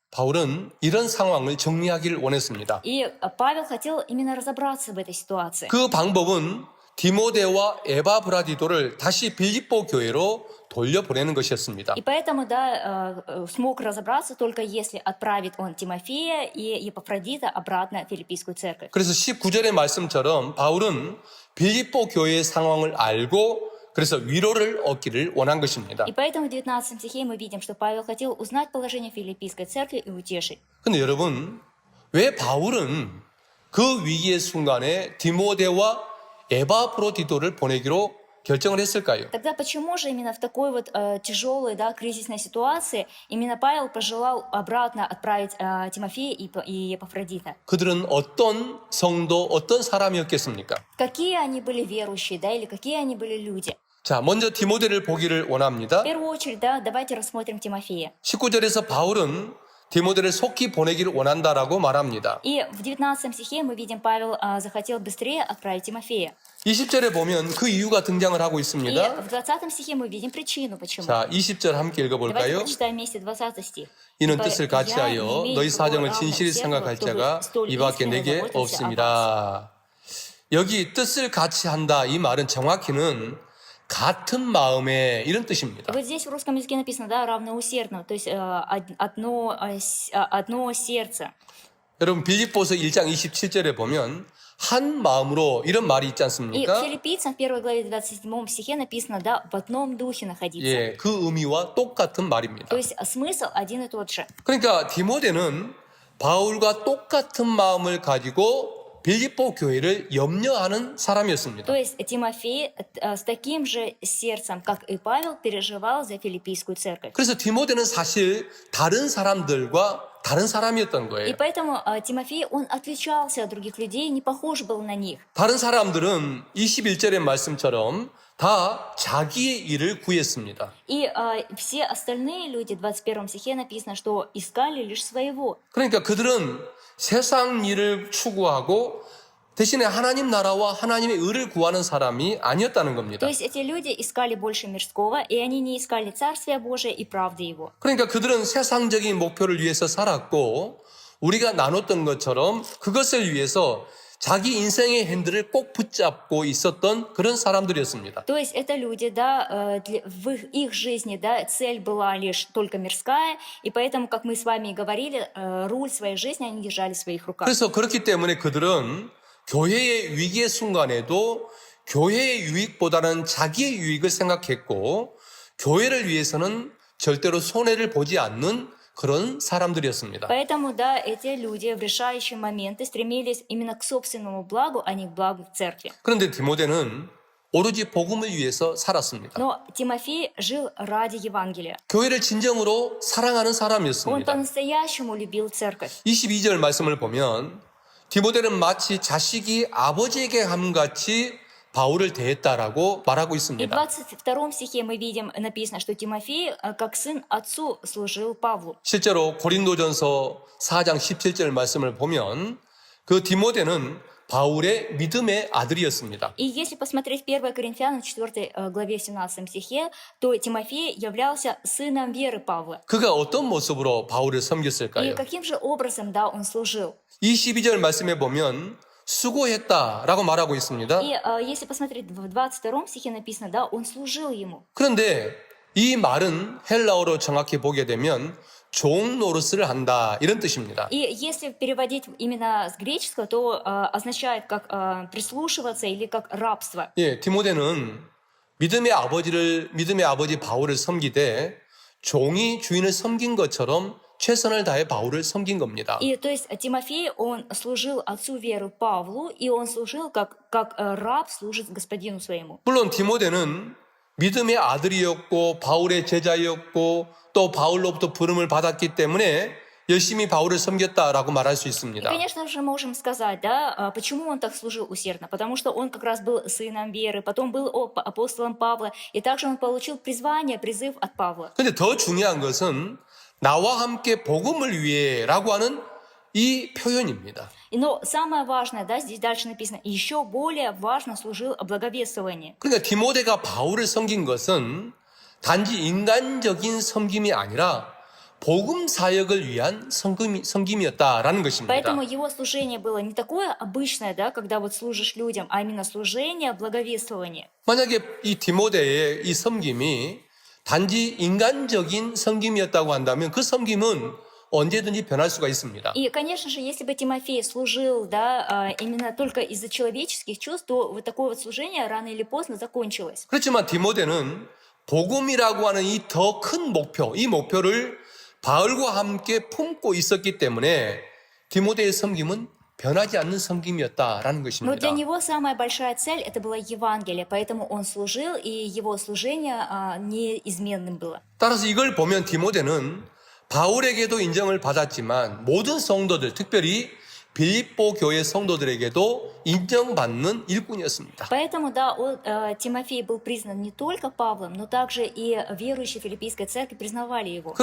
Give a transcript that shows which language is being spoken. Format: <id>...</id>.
<ko>바울은 이런 상황을 정리하기를 원했습니다.</ko> <ru>И Павел хотел именно разобраться в этой ситуации.</ru> <ko>그 방법은 디모데와 에바브라디도를 다시 빌립보 교회로 돌려보내는 것이었습니다.</ko> <ru>И поэтому, смог разобраться только если отправит он Тимофея и Епафродита обратно в Филиппийскую церковь.</ru> <ko>그래서 19절의 말씀처럼 바울은 빌립보 교회의 상황을 알고 그래서 위로를 얻기를 원한 것입니다.</ko> <ru>И поэтому в 19 стихе мы видим, что Павел хотел узнать положение Филиппийской церкви и утешить.</ru> <ko>근데 여러분, 왜 바울은 그 위기의 순간에 디모데와 에바브로디도를 보내기로 결정을 했을까요?</ko> <ru>Тогда почему же именно в такой тяжелой, кризисной ситуации именно Павел пожелал обратно отправить Тимофея и Епафродита?</ru> <ko>그들은 어떤 성도, 어떤 사람이었겠습니까?</ko> <ru>Какие они были верующие, или какие они были люди?</ru> <ko>자, 먼저 디모데를 보기를 원합니다.</ko> <ru>В первую очередь, давайте рассмотрим Тимофея.</ru> <ko>19절에서 바울은 디모데를 속히 보내기를 원한다라고 말합니다.</ko> <ru>И в 19 стихе мы видим, Павел захотел быстрее отправить Тимофея.</ru> <ko>20절에 보면 그 이유가 등장을 하고</ko> <ru>И</ru> <ko>있습니다.</ko> <ru>в 20 стихе мы видим причину, почему.</ru> <ko>자, 20절 함께</ko> <ru>Давайте</ru> <ko>읽어볼까요?</ko> <ru>прочитаем вместе 20 стих.</ru> <ko>이는 뜻을 같이 하여 너희 사정을 진실히 생각할 자가 이 밖에 내게 없습니다. 여기 뜻을 같이 한다, 이 말은 정확히는 같은 마음에 이런 뜻입니다.</ko> <ru>Вот здесь в русском языке написано, равноусердно, то есть одно сердце.</ru> <ko>여러분 빌립보서 1장 27절에 보면 한 마음으로 이런 말이 있지</ko> <ru>И</ru> <ko>않습니까?</ko> <ru>Филиппийцам в 1 главе 27 стихе написано, в одном духе находиться.</ru> <ko>예, 그 의미와 똑같은 말입니다.</ko> <ru>То есть смысл один и тот же.</ru> <ko>그러니까 디모데는 바울과 똑같은 마음을 가지고 빌립보 교회를 염려하는 사람이었습니다.</ko> <ru>То есть Тимофей с таким же сердцем, как и Павел, переживал за Филиппийскую церковь.</ru> <ko>그래서 디모데는 사실 다른 사람들과 다른 사람이었던</ko> <ru>И</ru> <ko>거예요.</ko> <ru>поэтому Тимофей, он отличался от других людей, не похож был на них.</ru> <ko>다른 사람들은 21절의 말씀처럼 다 자기의 일을 구했습니다.</ko> <ru>И все остальные люди, в 21 стихе написано, что искали лишь своего.</ru> <ko>그러니까 그들은 세상 일을 추구하고 대신에 하나님 나라와 하나님의 의를 구하는 사람이 아니었다는 겁니다.</ko> <ru>То есть эти люди искали больше мирского, и они не искали Царствия Божия и правды Его.</ru> <ko>그러니까 그들은 세상적인 목표를 위해서 살았고 우리가 나눴던 것처럼 그것을 위해서 자기 인생의 핸들을 꼭 붙잡고 있었던 그런 사람들이었습니다.</ko> <ru>То есть это люди, в их жизни, цель была лишь только мирская, и поэтому, как мы с вами и говорили, руль своей жизни они держали в своих руках.</ru> <ko>그래서 그렇기 때문에 그들은 교회의 위기의 순간에도 교회의 유익보다는 자기의 유익을 생각했고 교회를 위해서는 절대로 손해를 보지 않는 그런 사람들이었습니다.</ko> <ru>Поэтому, эти люди в решающие моменты стремились именно к собственному благу, а не к благу церкви.</ru> <ko>그런데 디모데는 오로지 복음을 위해서 살았습니다.</ko> <ru>Но Тимофей жил ради Евангелия.</ru> <ko>교회를 진정으로 사랑하는</ko> <ru>Он</ru> <ko>사람이었습니다.</ko> <ru>по-настоящему любил церковь.</ru> <ko>22절 말씀을 보면 디모데는 마치 자식이 아버지에게 함같이 바울을 대했다라고 말하고</ko> <ru>И в</ru> <ko>있습니다.</ko> <ru>22 стихе мы видим, написано, что Тимофей, как сын отцу, служил Павлу.</ru> <ko>실제로 고린도전서 4장 17절 말씀을 보면 그 디모데는 바울의 믿음의 아들이었습니다.</ko> <ru>И если посмотреть 1 Коринфянам 4 главе 17 стихе, то Тимофей являлся сыном веры Павла.</ru> <ko>그가 어떤 모습으로 바울을</ko> <ru>И</ru> <ko>섬겼을까요?</ko> <ru>каким же образом, да, он служил?</ru> <ko>이 12절 말씀에 보면 수고했다라고 말하고 있습니다.</ko> <ru>И если посмотреть в 22 стихе написано, да, он служил ему.</ru> <ko>그런데 이 말은 헬라어로 정확히 보게 되면 종 노릇을 한다 이런 뜻입니다.</ko> <ru>И если переводить именно с греческого, то означает как прислушиваться или как рабство.</ru> <ko>예, 디모데는 믿음의 아버지 바울을 섬기되 종이 주인을 섬긴 것처럼 최선을 다해 바울을 섬긴 겁니다.</ko> <ru>И то есть Тимофей, он служил отцу веры Павлу, и он служил как раб служит господину своему.</ru> <ko>물론 디모데는 믿음의 아들이었고 바울의 제자였고 또 바울로부터 부름을 받았기 때문에 열심히 바울을 섬겼다라고 말할 수</ko> <ru>И,</ru> <ko>있습니다.</ko> <ru>конечно же, можем сказать, да, почему он так служил усердно. Потому что он как раз был сыном веры, потом был апостолом Павла, и также он получил призвание, призыв от Павла.</ru> <ko>근데 더 중요한 것은 나와 함께 복음을 위해라고 하는 이 표현입니다.</ko> <ru>Но самое важное, да, здесь дальше написано, еще более важно служил о благовествовании.</ru> <ko>그러니까 디모데가 바울을 섬긴 것은 단지 인간적인 섬김이 아니라 복음 사역을 위한 섬김이었다라는 것입니다.</ko> <ru>Поэтому его служение было не такое обычное, да, когда вот служишь людям, а именно служение благовествования.</ru> <ko>만약에 이 디모데의 이 섬김이 단지 인간적인 섬김이었다고 한다면 그 섬김은 언제든지 변할 수가 있습니다.</ko> <ru>И, конечно же, если бы Тимофей служил, да, именно только из-за человеческих чувств, то вот такое вот служение рано или поздно закончилось.</ru> <ko>그렇지만 디모데는 복음이라고 하는 이 더 큰 목표, 이 목표를 바울과 함께 품고 있었기 때문에 디모데의 섬김은 변하지 않는 섬김이었다라는</ko> <ru>Но</ru> <ko>것입니다.</ko> <ru>для него самая большая цель это было Евангелие, поэтому он служил, и его служение неизменным было.</ru> <ko>따라서 이걸 보면 디모데는 바울에게도 인정을 받았지만 모든 성도들, 특별히 빌립보 교회 성도들에게도 인정받는 일꾼이었습니다.</ko> <ru>Поэтому, да, Тимофей был признан не только Павлом, но также и верующие филиппийской церкви признавали его.</ru>